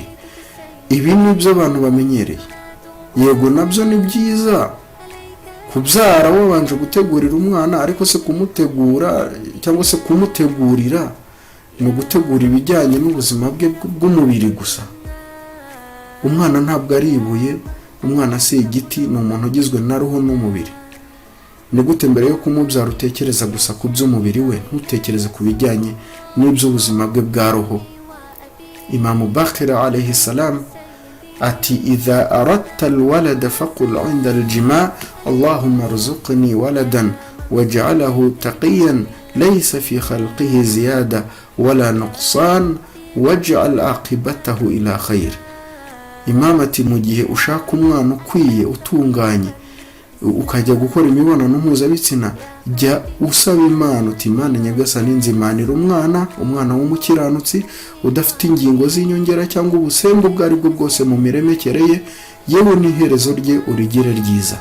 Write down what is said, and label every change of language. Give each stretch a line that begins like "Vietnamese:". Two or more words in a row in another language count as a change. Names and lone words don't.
Kinyarwanda: Ibi nibyo abantu bamenyereye. Yego nabyo ni byiza kubyara wabanje gutegurira umwana, ariko se kumutegura cyangwa se kumutegurira no gutegura ibijyanye n'ubuzima bwe bw'umubiri gusa. Umwana ntabwo ari ibuye, umwana si igiti, ni umuntu ugizwe na roho n'umubiri. Ni gute mbere yo kumubyara utekereza gusa ku by'umubiri we, ntutekereze ku bijyanye n'iby'ubuzima bwe bwa roho?
Arabic: Imam Bakr عليه السلام ati إذا أردت الولد فقل عند الجماع اللهم ارزقني ولدا واجعله تقيا ليس في خلقه زيادة ولا نقصان واجعل عاقبته إلى خير.
Kinyarwanda: Imam ati mu gihe ushaka umwana ukwiye utunganye ukajya gukora imibonano mpuzabitsina, jya usaba Imana uti Imana nyagasani nzimanira umwana w'umukiranutsi udafite ingingo z'inyongera cyangwa ubusembe ubwo ari bwo bwose mu miremekere ye, yewe n'iherezo rye urigire ryiza.